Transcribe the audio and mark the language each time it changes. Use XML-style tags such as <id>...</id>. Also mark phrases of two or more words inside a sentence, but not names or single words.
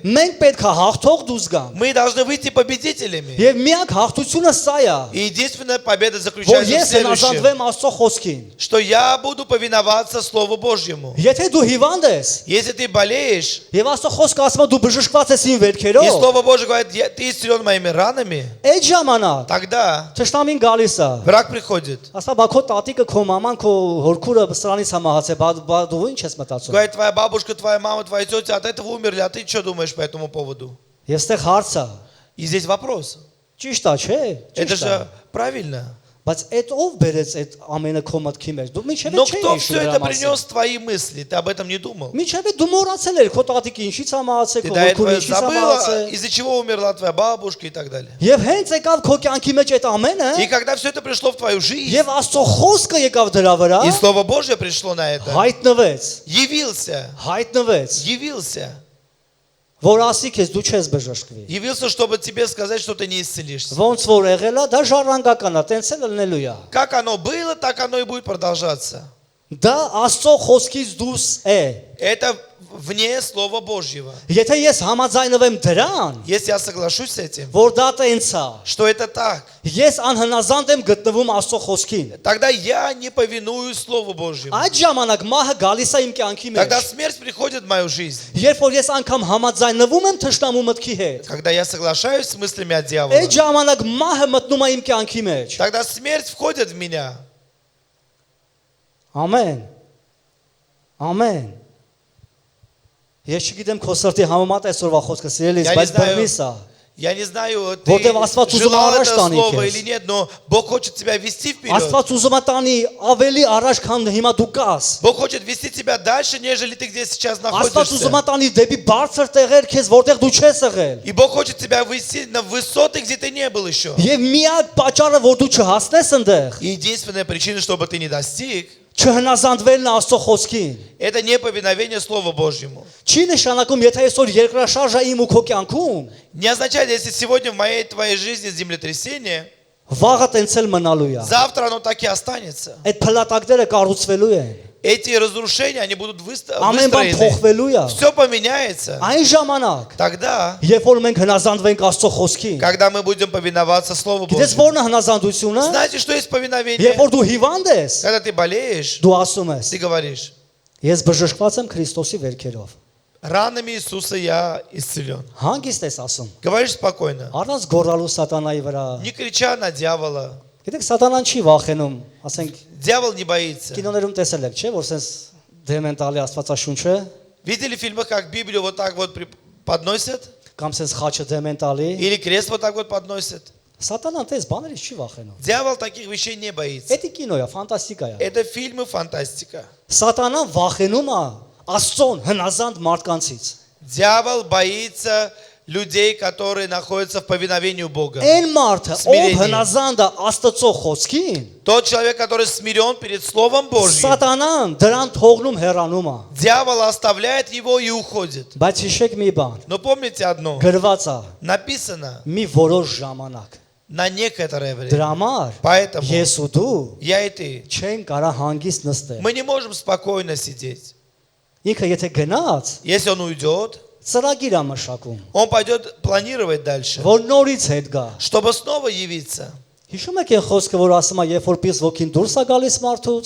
<hy>մենք պետք է հաղթող դուրս գանք։</hy> <ru>мы должны выйти победителями.</ru> <hy>Եվ միակ հաղթությունը սա է,</hy> <ru>И единственная победа</ru> <hy>որ</hy> <ru>заключается в</ru> <hy>ես</hy> <ru>следующем,</ru> <hy>հնազանդվեմ Աստծո խոսքին։</hy> <ru>что я буду повиноваться Слову Божьему.</ru> <hy>Եթե դու հիվանդ ես,</hy> <ru>Если ты болеешь,</ru> <hy>եւ Աստծո խոսքը ասում է դու բժշկված ես իմ</hy> <ru>и</ru> <hy>վերքերով,</hy> <ru>Слово Божье говорит, ты исцелен моими ранами,</ru> <hy>այդ ժամանակ</hy> <ru>тогда</ru> <hy>թշնամին գալիս է։</hy> <ru>враг приходит.</ru> <hy>Ասա, բա քո տատիկը, քո մաման, քո հորքուրը սրանից է մահացել, բա դու ինչ ես մտածում։</hy> <ru>Говорит, твоя бабушка, твоя мама, твоя тетя от этого умерли, а ты что думаешь по этому поводу?</ru> <hy>Եվ ստեղ հարց է։</hy> <ru>И здесь вопрос.</ru> <hy>Ճիշտ է, չէ՞։</hy> <ru>Это</ru> <hy>Ճիշտ է։</hy> <ru>же правильно.</ru> <hy>Բայց այդ ով բերեց այդ ամենը քո մտքի մեջ։ Դու միջև</hy> <ru>Но</ru> <hy>չէի</hy> <ru>кто</ru> <hy>հիշում</hy> <ru>все</ru> <hy>դրա</hy> <ru>это</ru> <hy>մասին։</hy> <ru>принес в твои мысли? Ты об этом не думал.</ru> <hy>Միջև դու մոռացել ես քո տատիկի ինչից է մահացել,</hy> <ru>Ты</ru> <hy>քո</hy> <ru>до этого</ru> <hy>որդու ինչից է</hy> <ru>забыла,</ru> <hy>մահացել։</hy> <ru>из-за чего умерла твоя бабушка и так далее.</ru> <hy>Եվ հենց եկավ քո կյանքի մեջ այդ ամենը,</hy> <ru>И когда все это пришло в твою жизнь,</ru> <hy>եւ Աստծո խոսքը եկավ դրա վրա,</hy> <ru>и Слово Божье пришло на это,</ru> <hy>հայտնվեց,</hy> <ru>явился, явился,</ru> <hy>որ ասի քեզ դու չես բժշկվի։</hy> <ru>явился, чтобы тебе сказать, что ты не исцелишься.</ru> <hy>Ոնց որ եղել է, դա ժառանգական է, տենց էլ լինելու է։</hy> <ru>Как оно было, так оно и будет продолжаться.</ru> <hy>Դա Աստծո խոսքից դուրս է։</hy> <ru>Это вне Слова Божьего.</ru> <hy>Եթե ես համաձայնվեմ դրան,</hy> <ru>Если я соглашусь с этим,</ru> <hy>որ դա տենց է,</hy> <ru>что это так,</ru> <hy>ես անհնազանդ եմ գտնվում Աստծո խոսքին։</hy> <ru>тогда я не повинуюсь Слову Божьему.</ru> <hy>Այդ ժամանակ մահը գալիս է իմ կյանքի մեջ։</hy> <ru>Тогда смерть приходит в мою жизнь.</ru> <hy>Երբ որ ես անգամ համաձայնվում եմ թշնամու մտքի հետ,</hy> <ru>Когда я соглашаюсь с мыслями от дьявола,</ru> <hy>այդ ժամանակ մահը մտնում է իմ կյանքի մեջ։</hy> <ru>тогда смерть входит в меня.</ru> <hy>Ամեն։ Ամեն։ Ես չգիտեմ քո սրտի համեմատ այսօրվա խոսքը սիրելիս,</hy> <ru>Я не</ru> <hy>բայց</hy> <ru>знаю,</ru> <hy>բռնիս է։</hy> <ru>Я не знаю, ты</ru> <hy>Որտև Աստված ուզում</hy> <ru>желал</ru> <hy>առաջ</hy> <ru>это</ru> <hy>տանի</hy> <ru>слово</ru> <hy>քեզ։</hy> <ru>или нет, но Бог хочет тебя вести вперед.</ru> <hy>Աստված ուզում է տանի ավելի առաջ, քան հիմա դու կաս։</hy> <ru>Бог хочет вести тебя дальше, нежели ты где сейчас</ru> <hy>Աստված ուզում</hy> <ru>находишься.</ru> <hy>է տանի դեպի բարձր տեղեր քեզ, որտեղ дու չես եղել։</hy> <ru>И Бог хочет тебя вести на высоты, где ты не был еще.</ru> <hy>Եվ միակ պատճառը, որ դու չհասնես այնտեղ,</hy> <ru>И единственная причина, чтобы ты не достиг,</ru> <hy>չհնազանդվելն է Աստծո խոսքին։</hy> <ru>это неповиновение Слову Божьему.</ru> <hy>Չի նշանակում, եթե այսօր երկրաշարժ է իմ ու քո կյանքում,</hy> <ru>Не означает, если сегодня в моей твоей жизни землетрясение,</ru> <hy>վաղը տենց էլ մնալու է։</hy> <ru>завтра оно так и останется.</ru> <hy>Այդ փլատակները կառուցվելու են։</hy> <ru>Эти разрушения, они будут</ru> <hy>Ամեն բան</hy> <ru>выстроены.</ru> <hy>փոխվելու է։</hy> <ru>Все поменяется.</ru> <hy>Այն ժամանակ,</hy> <ru>Тогда,</ru> <hy>երբ որ մենք հնազանդվենք Աստծո խոսքին,</hy> <ru>когда мы будем повиноваться Слову</ru> <hy>գիտես</hy> <ru>Божьему.</ru> <hy>ո՞րն է հնազանդությունը։</hy> <ru>Знаете, что есть</ru> <hy>Երբ</hy> <ru>повиновение?</ru> <hy>որ դու հիվանդ ես,</hy> <ru>Когда ты болеешь,</ru> <hy>դու ասում ես.</hy> <ru>ты говоришь,</ru> <hy>Ես բժշկված եմ Քրիստոսի վերքերով։</hy> <ru>ранами Иисуса я исцелен.</ru> <hy>Հանգիստ ես ասում։</hy> <ru>Говоришь спокойно,</ru> <hy>Առանց գոռալու սատանայի վրա։</hy> <ru>не крича на дьявола.</ru> <hy>Գիտեք, սատանան չի վախենում, ասենք</hy> <ru>Дьявол не боится.</ru> <hy>կինոներում տեսել եք, չէ՞, որ sense դեմենտալի Աստվածաշունչը</hy> <ru>Видели в фильмах, как Библию вот так вот подносят?</ru> <hy>կամ sense խաչը դեմենտալի։</hy> <ru>Или крест вот так вот подносят?</ru> <hy>Սատանան տես բաներից չի վախենում։</hy> <ru>Дьявол таких вещей не боится.</ru> <hy>Էդի կինո է, ֆանտաստիկա է։</hy> <ru>Это фильмы фантастика.</ru> <hy>Սատանան վախենում է Աստծոն հնազանդ մարդկանցից։</hy> <ru>Дьявол боится людей, которые находятся в повиновении у Бога.</ru> <hy>Այն մարդը, ով</hy> <ru>Սմիրենի։</ru> <hy>հնազանդ է Աստծո խոսքին,</hy> <ru>Тот человек, который смирен перед Словом Божьим,</ru> <hy>Սատանան դրան թողնում հեռանում է։</hy> <ru>дьявол оставляет его и уходит.</ru> <hy>Բայց հիշեք մի բան,</hy> <ru>Но помните одно,</ru> <hy>գրված է</hy> <ru>написано</ru> <hy>մի որոշ ժամանակ։</hy> <ru>на некоторое время.</ru> <hy>Դրա համար</hy> <ru>Поэтому</ru> <hy>ես ու դու</hy> <ru>я и ты,</ru> <hy>չեն կարա հանգիստ նստել։</hy> <ru>мы не можем спокойно сидеть.</ru> <hy>Ինքը եթե գնաց,</hy> <ru>Если он уйдет,</ru> <hy>ծրագիր է մշակում,</hy> <ru>он пойдет планировать дальше,</ru> <hy>որ նորից հետ գա։</hy> <ru>чтобы снова явиться.</ru> <hy>Հիշում եք այն խոսքը, որ ասում է, երբ որ պիս ոգին դուրս է գալիս մարդուց,</hy>